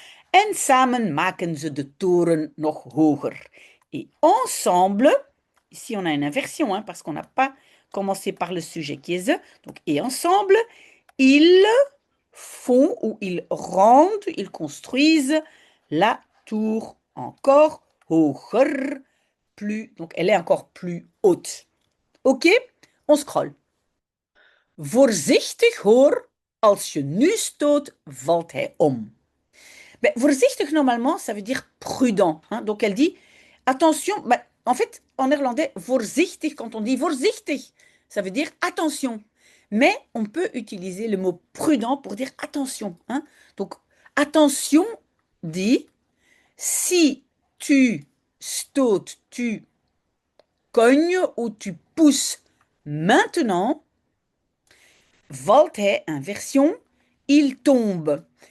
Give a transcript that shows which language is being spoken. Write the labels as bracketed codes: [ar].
[nl] En samen maken ze de toren nog hoger. [fr] Et ensemble, ici on a une inversion, hein, parce qu'on n'a pas commencé par le sujet qui est ze. Donc, et ensemble, ils font ou ils rendent, ils construisent la tour encore hoger, plus, donc elle est encore plus haute. Ok, on scrolle. [nl] Voorzichtig hoor, als je nu stoot, valt hij om. [fr] Ben, voorzichtig, normalement, ça veut dire prudent, hein. Donc, elle dit, attention, ben, en fait, en néerlandais, voorzichtig, quand on dit voorzichtig, ça veut dire attention. Mais on peut utiliser le mot prudent pour dire attention, hein. Donc, attention dit, si tu stotes, tu cognes ou tu pousses maintenant, [nl] valt hij, [fr] inversion, il tombe.